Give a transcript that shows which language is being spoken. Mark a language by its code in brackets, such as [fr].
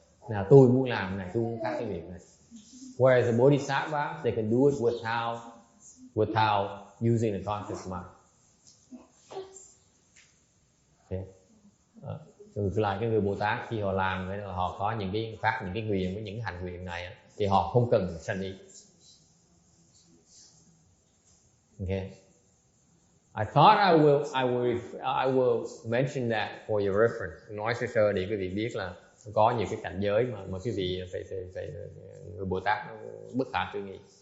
[vi] Nào tôi muốn làm này, tôi muốn phát cái việc này. [en] Whereas the Bodhisattva, they can do it without using the conscious mind. [vi] Okay. Ngược lại cái người Bồ Tát khi họ làm, họ có những cái nguyện với những hành nguyện này thì họ không cần sanh ý. [en] Okay. I thought I will mention that for your reference. [vi] Nói sơ để quý vị biết là có nhiều cái cảnh giới mà quý vị phải người Bồ Tát bất khả tư nghị.